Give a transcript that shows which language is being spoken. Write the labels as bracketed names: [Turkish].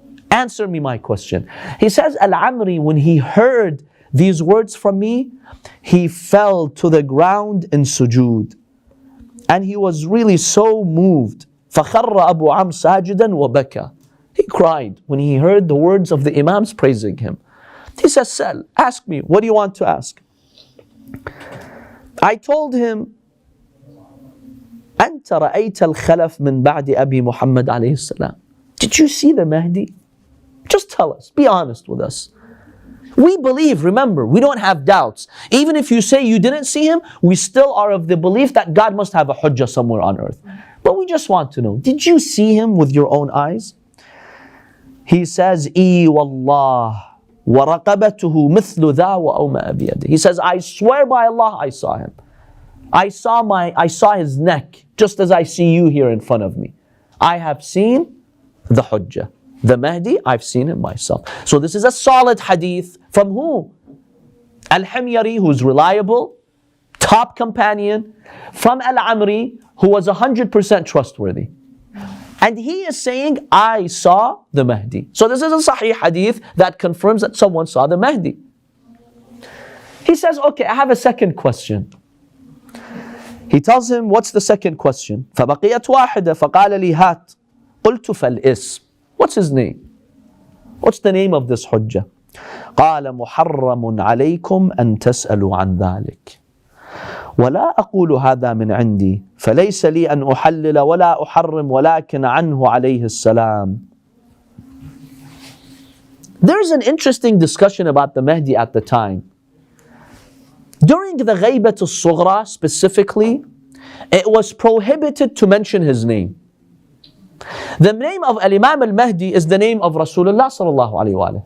[English] Answer me my question. He says, Al-Amri, when he heard these words from me, he fell to the ground in sujood. And he was really so moved. [Arabic] فَخَرَّ أَبُو عَمْ سَاجِدًا وَبَكَى. [English] He cried when he heard the words of the Imams praising him. He says, Sal, ask me, what do you want to ask? I told him, [Arabic] أنت رأيت الخلف من بعد أبي محمد عليه السلام. [English] Did you see the Mahdi? Just tell us, be honest with us. We believe, remember, we don't have doubts. Even if you say you didn't see him, we still are of the belief that God must have a hujjah somewhere on earth. But we just want to know, did you see him with your own eyes? He says, [Arabic] إِي وَاللَّهِ وَرَقَبَتُهُ مِثْلُ ذَا وَأَوْمَأَ بِيَدِهِ. [English] He says, I swear by Allah, I saw him. I saw his neck, just as I see you here in front of me. I have seen the hujjah. The Mahdi, I've seen him myself. So this is a solid hadith from who? Al-Himyari, who's reliable, top companion, from Al-Amri, who was 100% trustworthy. And he is saying, I saw the Mahdi. So this is a Sahih hadith that confirms that someone saw the Mahdi. He says, okay, I have a second question. He tells him, what's the second question? [Arabic] فَبَقِيَتْ وَاحِدَةً فَقَالَ لِي هَاتْ قُلْتُ فَالْإِسْمِ. [English] What's his name? What's the name of this hujjah? [Arabic] قال محرم عليكم أن تسألوا عن ذلك ولا أقول هذا من عندي فليس لي أن أحلل ولا أحرم ولكن عنه عليه السلام. [English] There's an interesting discussion about the Mahdi at the time. During the Ghaybat al-Sughra specifically, it was prohibited to mention his name. The name of Al-Imam al-Mahdi is the name of Rasulullah sallallahu alayhi wa sallam.